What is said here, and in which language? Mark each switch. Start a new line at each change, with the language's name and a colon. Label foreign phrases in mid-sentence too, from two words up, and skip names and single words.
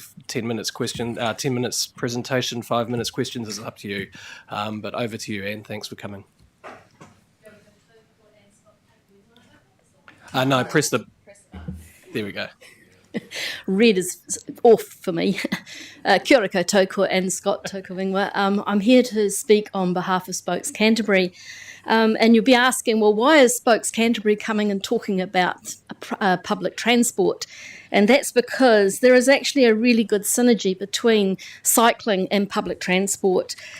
English: 10 minutes question, 10 minutes presentation, 5 minutes questions is up to you. But over to you, Anne. Thanks for coming. No, press the... There we go. Red is off for me.
Māori: Kia ora koutou, Anne Scott, tōku wingwa.
English: I'm here to speak on behalf of Spokes Canterbury. And you'll be asking, well, why is Spokes Canterbury coming and talking about public transport? And that's because there is actually a really good synergy between cycling and public transport.